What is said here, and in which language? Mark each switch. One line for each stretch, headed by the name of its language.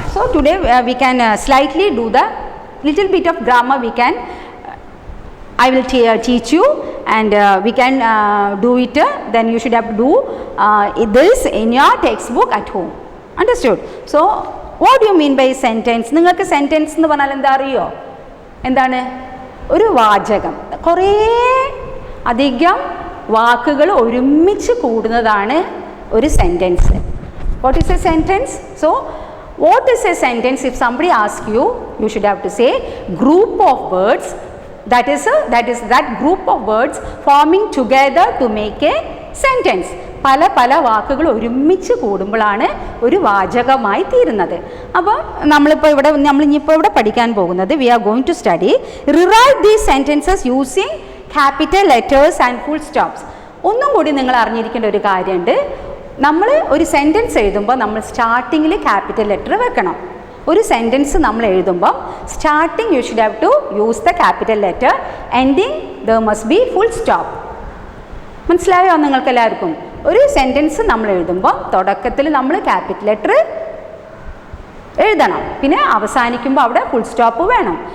English: So today we can slightly do the little bit of grammar. We can I will teach you, and we can do it. Then you should have to do this in your textbook at home. Understood? So what do you mean by sentence?
Malayalam: നിങ്ങൾക്ക് sentence എന്ന് പറഞ്ഞാൽ എന്താ അറിയോ? എന്താണ്? ഒരു വാചകം, കുറേ അധികം വാക്കുകൾ ഒരുമിച്ച് കൂടുന്നതാണ് ഒരു sentence.
English: What is a sentence? So what is a sentence? If somebody asks you, you should have to say group of words. That is that group of words forming together to make a sentence.
Malayalam: പല പല വാക്കുകൾ ഒരുമിച്ച് കൂടുമ്പോഴാണ് ഒരു വാചകമായി തീരുന്നത്. അപ്പോൾ നമ്മളിപ്പോൾ ഇവിടെ പഠിക്കാൻ പോകുന്നത്,
English: we are going to study rewrite these sentences using capital letters and full stops.
Malayalam: ഒന്നും കൂടി നിങ്ങൾ അറിഞ്ഞിരിക്കേണ്ട ഒരു കാര്യമുണ്ട്. നമ്മൾ ഒരു സെൻറ്റൻസ് എഴുതുമ്പോൾ നമ്മൾ സ്റ്റാർട്ടിങ്ങിൽ ക്യാപിറ്റൽ ലെറ്റർ വെക്കണം. ഒരു സെൻറ്റൻസ് നമ്മൾ എഴുതുമ്പോൾ
English: Starting you should have to use the capital letter, ending there must be full stop.
Malayalam: മനസ്സിലായോ നിങ്ങൾക്ക് എല്ലാവർക്കും? ഒരു സെൻറ്റൻസ് നമ്മൾ എഴുതുമ്പോൾ തുടക്കത്തിൽ നമ്മൾ ക്യാപിറ്റൽ ലെറ്റർ എഴുതണം, പിന്നെ അവസാനിക്കുമ്പോൾ അവിടെ ഫുൾ സ്റ്റോപ്പ് വേണം.